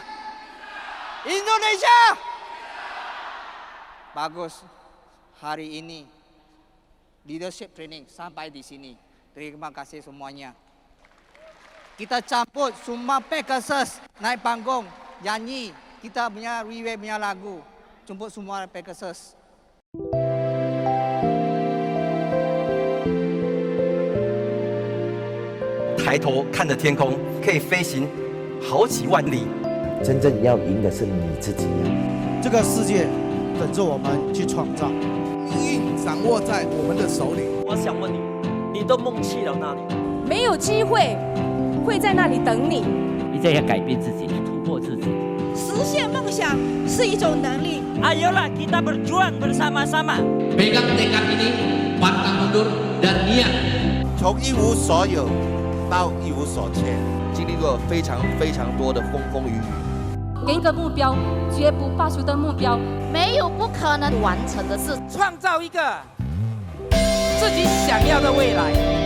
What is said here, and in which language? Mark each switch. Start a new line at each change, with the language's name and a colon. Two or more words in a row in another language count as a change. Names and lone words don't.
Indonesian: Indonesia? Bagus. Hari ini
English: leadership training
Indonesian: sampai di sini. Terima kasih semuanya. Kita campur semua Pegasus naik panggung, nyanyi kita punya Riwe punya lagu. Jemput semua Pegasus.
Chinese: 抬头看着天空，可以飞行好几万里。真正要赢的是你自己。这个世界等着我们去创造，命运掌握在我们的手里。我想问你，你的梦去了哪里？没有机会会在那里等你。一直要改变自己，突破自己。实现梦想是一种能力。
Indonesian: Ayolah kita berjuang bersama-sama. Pegang tekad ini, pantang mundur dan niat.
Chinese: 从一无所有到一无所缺，经历过非常多的风风雨雨。给一个目标，绝不罢休的目标，没有不可能完成的事，创造一个自己想要的未来。